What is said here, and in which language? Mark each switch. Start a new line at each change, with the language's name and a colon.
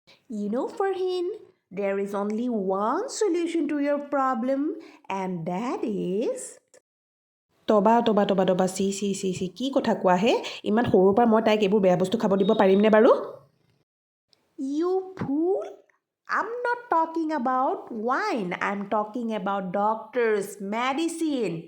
English: You know, Farhin, there is only one solution to your problem, and that is...
Assamese: তবা C কি কথা কোৱা হে? ইমান সৰুৰ পৰা মই তাইক এইবোৰ বেয়া বস্তু খাব দিব পাৰিমনে বাৰু?
English: You fool! I'm not talking about wine. I'm talking about doctors, medicine.